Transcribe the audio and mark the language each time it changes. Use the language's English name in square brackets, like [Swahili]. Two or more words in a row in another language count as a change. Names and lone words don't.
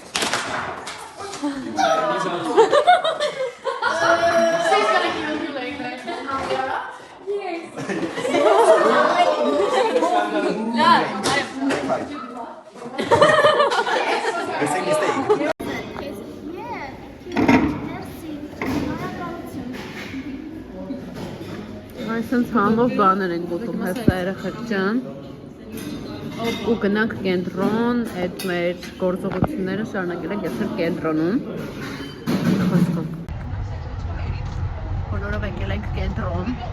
[English] She's gonna kill you later. Yes. Basic mistake. [Armenian] Այսինքն համով բաներ են գոտում հեսա երեխեք ջան ու գնանք կենտրոն այդ մեր գործողությունները շարունակել ենք այսօր կենտրոնում բոլորով եկել ենք կենտրոն